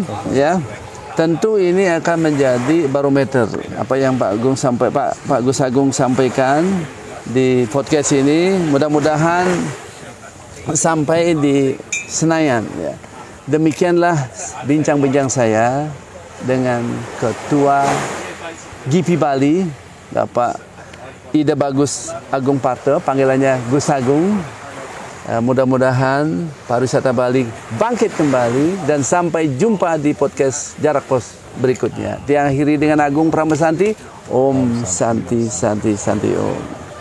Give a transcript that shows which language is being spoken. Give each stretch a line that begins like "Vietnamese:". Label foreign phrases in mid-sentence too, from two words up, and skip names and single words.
Indonesian: Ya, tentu ini akan menjadi barometer apa yang Pak Gus Agung sampaikan di podcast ini. Mudah-mudahan sampai di Senayan. Ya. Demikianlah bincang-bincang saya dengan Ketua GP Bali, Bapak Ida Bagus Agung Parte, panggilannya Gus Agung, Mudah-mudahan pariwisata Bali bangkit kembali dan sampai jumpa di podcast Jarak Pos berikutnya. Diakhiri dengan Agung Pramesanti.
Sanskrit: Om Santi Santi Santi Om.